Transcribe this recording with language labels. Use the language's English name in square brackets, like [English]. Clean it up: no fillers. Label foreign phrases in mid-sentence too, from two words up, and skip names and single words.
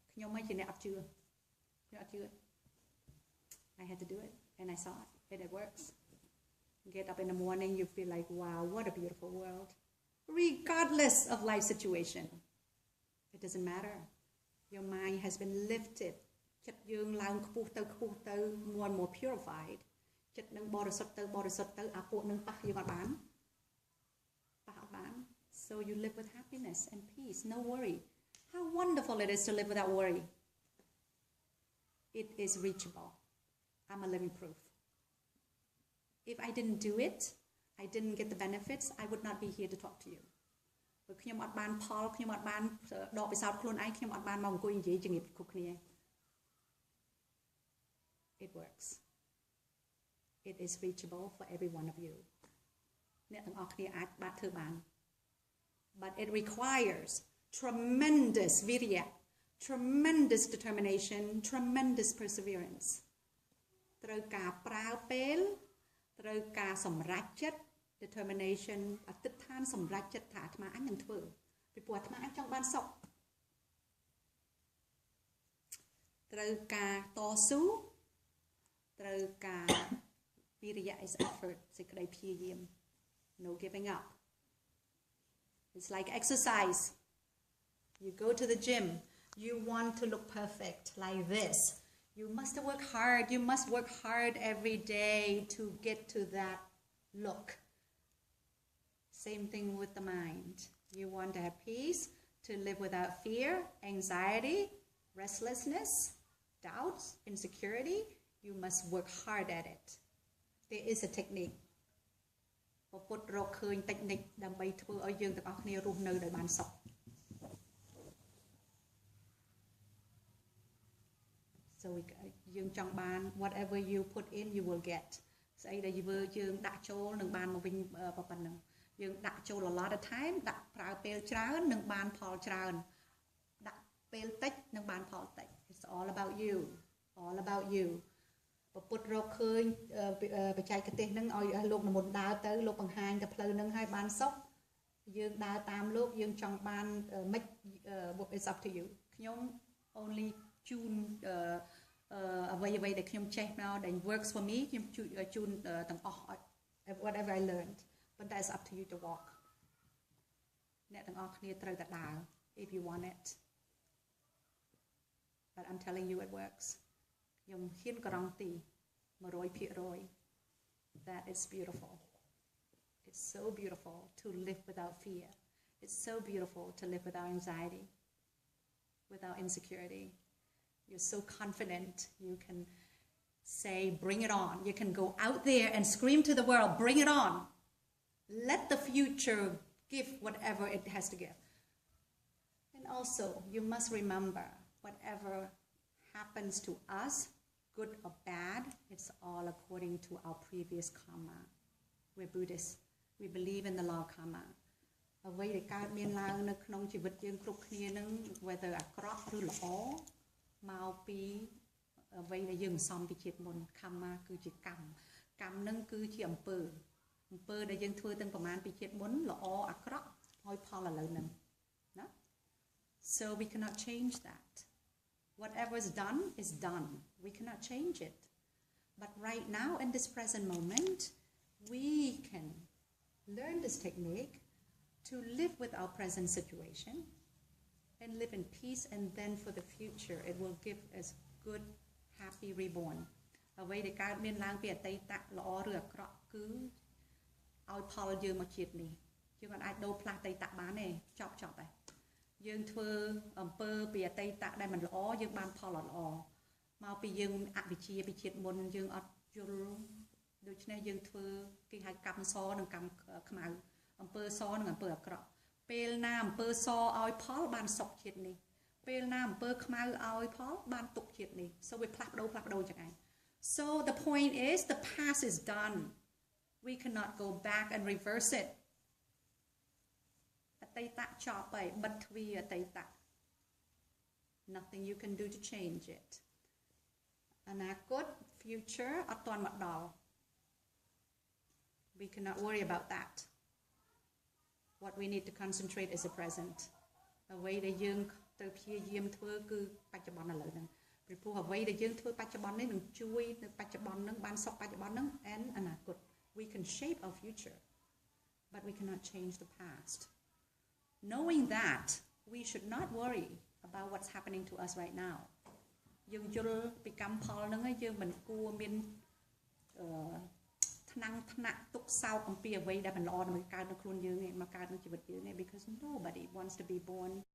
[English] I had to do it and I saw it and it works get up in the morning you feel like wow what a beautiful world regardless of life situation it doesn't matter your mind has been lifted [Khmer] ចិត្តយើងឡើងខ្ពស់ទៅ [English] more and more purified [Khmer] ចិត្តនឹងបរិសុទ្ធទៅអាពួកនឹងប៉ះយើងអត់បាន [English] so you live with happiness and peace no worry how wonderful it is to live without worry it is reachable I'm a living proof if I didn't do it I didn't get the benefits I would not be here to talk to you [Khmer] បើខ្ញុំអត់បានផលខ្ញុំអត់បានដកពិសោធន៍ខ្លួនឯងខ្ញុំអត់បានមកអង្គុយនិយាយជំរាបគ្រប់គ្នា [English] it works it is reachable for every one of you [Khmer] អ្នកទាំងអស់គ្នាអាចបានធ្វើបាន [English] but it requires tremendous virya tremendous determination tremendous perseverance [Khmer] ត្រូវការប្រើពេលត្រូវការសម្រេចចិត្ត determination អតិថិដ្ឋានសម្រេចចិត្តថាអាត្មាអញនឹងធ្វើពីព្រោះអាត្មាអញចង់បានសុខ ត្រូវការតស៊ូត្រូវការ [English] virya is effort [Khmer] សេចក្តីព្យាយាម [English] no giving up it's like exercise you go to the gym you want to look perfect like this you must work hard every day to get to that look. Same thing with the mind. You want to have peace, to live without fear, anxiety, restlessness, doubts, insecurity. You must work hard at it. There is a technique. [Khmer] ពុទ្ធរកឃើញ technique ដើម្បីធ្វើឲ្យយើងទាំងអស់គ្នារស់នៅដោយបានសុខ So យើងចង់បាន [English] whatever you put in you will get [Khmer] ស្អីដែលយើងដាក់ចូលនឹងបានមកវិញ ប៉ុណ្ណឹងយើងដាក់ចូល [English] a lot of time [Khmer] ដាក់ប្រើពេលច្រើននឹងបានផលច្រើនដាក់ពេលតិចនឹងបានផលតិច [English] It's all about you all about you [Khmer] ពុទ្ធរកឃើញបច្ចេកទេសហ្នឹងឲ្យលោកនិមន្តដើរទៅលោកបង្ហាញ ទៅផ្លូវហ្នឹងឲ្យបានសុខយើងដើរតាមលោកយើងចង់បានមិន [English] it's up to you ខ្ញុំ only [Khmer] ជូនអ្វីដែលខ្ញុំចេះមកដែល [English] works for me [Khmer] ខ្ញុំជូនទាំងអស់ [English] whatever I learned but that's up to you to walk [Khmer] អ្នកទាំងអស់គ្នាត្រូវតែដើរ [English] if you want it but I'm telling you it works [Khmer] ខ្ញុំហ៊ានការ៉ង់ទី [English] 100% that is beautiful it's so beautiful to live without fear it's so beautiful to live without anxiety without insecurity you're so confident you can say bring it on you can go out there and scream to the world bring it on let the future give whatever it has to give and also you must remember whatever happens to us good or bad it's all according to our previous karma we're Buddhists we believe in the law of karma [Khmer] អ្វីដែលកើតមានឡើងនៅក្នុងជីវិតយើងគ្រប់គ្នានឹង whether អាក្រក់ឬល្អមកពីអ្វីដែលយើងសំពីជាតិមុន karma គឺជាកម្មកម្មនឹងគឺជាអំពើដែលយើងធ្វើទាំងប្រមាណពីជាតិមុនល្អអាក្រ ក់ឲ្យផលឥឡូវហ្នឹងណា [English] so we cannot change that whatever is done we cannot change it but right now in this present moment we can learn this technique to live with our present situation and live in peace and then for the future it will give us good happy reborn [Khmer] អ្វីដែលកើតមានឡើងពីអតីតល្អឬអាក្រក់គឺឲ្យផលយើងមកជាតិនេះយើង មិនអាចដូរផ្លាស់អតីតបានទេចប់ហើយយើងធ្វើអំពើពីអតីតដែលមិនល្អយើងបានផលអត់ល្អមកពីយើងអវិជ្ជាពីជាតិមុនយើងអត់យល់ដូច្នេះយើងធ្វើគេហៅកម្មសនិងកម្មខ្មៅអំពើសនិងអំពើអាក្រក់ពេលណាអំពើសឲ្យផលបានសុខជាតិនេះពេលណាអំពើខ្មៅឲ្យផលបានទុក្ខជាតិនេះ so វាផ្លាស់ប្ដូរចឹងឯង [English] so the point is the past is done we cannot go back and reverse it [Khmer] អតីតចប់ហើយបិទទ្វារអតីត [English] nothing you can do to change it អនាគត future [Khmer] អត់ទាន់មកដល់ [English] we cannot worry about that what we need to concentrate is the present [Khmer] អ្វីដែលយើងត្រូវព្យាយាមធ្វើគឺបច្ចុប្បន្នឥឡូវហ្នឹងពីព្រោះអ្វីដែលយើង ធ្វើបច្ចុប្បន្ននេះនឹងជួយនៅបច្ចុប្បន្នហ្នឹងបានសុខបច្ចុប្បន្នហ្នឹង and អនាគត [English] we can shape our future but we cannot change the past knowing that we should not worry about what's happening to us right now [Khmer] យើងយល់ពីកម្មផលហ្នឹងហើយយើងមិនគួរមានថ្នាក់ទុកសោកអំពីអ្វីដែលមិនល្អនឹងកើតនៅខ្លួនយើងមកកើតនៅជីវិតយើង [English] because nobody wants to be born